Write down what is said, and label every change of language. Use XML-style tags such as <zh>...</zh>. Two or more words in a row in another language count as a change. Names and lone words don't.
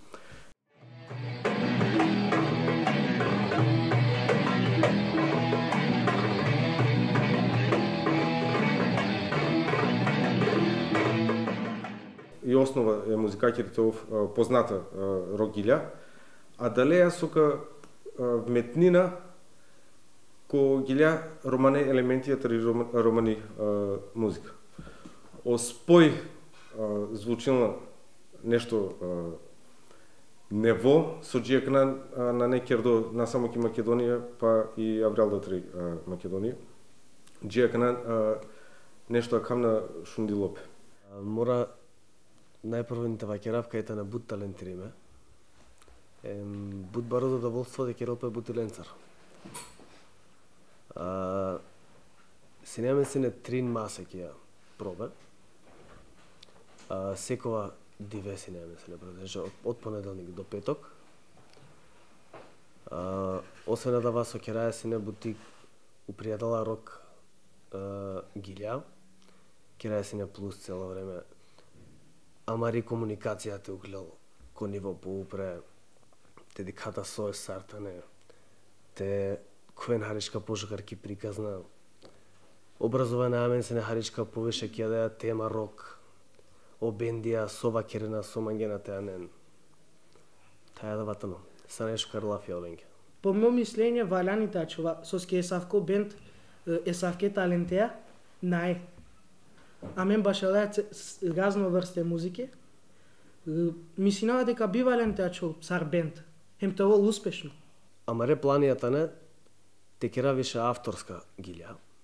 <rom>И основа е музикаќите позната рок гилја, а далеја сока вметнина ко гилја романе елементијата и романи музика. Оспој звучилна нешто нево со джијакна на некердо на само ки Македонија, па и Аврал Датри Македонија. Джијакна нешто акамна шундилопе. Мора најпрво не ваќерав кај на бут талентириме. Бут баро задоволство дека ропе бутиленцар. Синеме се не трин масе ќе ја пробе. Секова диве синеме се не продолжа</rom> <mk>од понеделник до петок.</mk> <rom>Освен да вас окераја се не бутик упријатела рок гилја. Кераја се не</rom> <mk>плюс цело време.</mk> <rom>Амари комуникацијата углел ко ниво поупре, те диката сој сартане, те коен харичка пошукар ки приказна, образование амен се не харичка повише ки да тема рок, обендија, сова керена, сомангена теанен. Таја да ватано, са нешто карлафија оленке.</rom> <mk>По мој мислење,</mk> <rom>валјани тачува, соске есавко бенд, есавке талентеја, нај.</rom> <mk>А мен баш разно врсте музики.</mk> <rom>Мислинава дека бивален теачо сар бенд.</rom> <mk>Хем тоа успешно.</mk> <rom>Амаре планијата не, те кера више авторска гилја.</rom>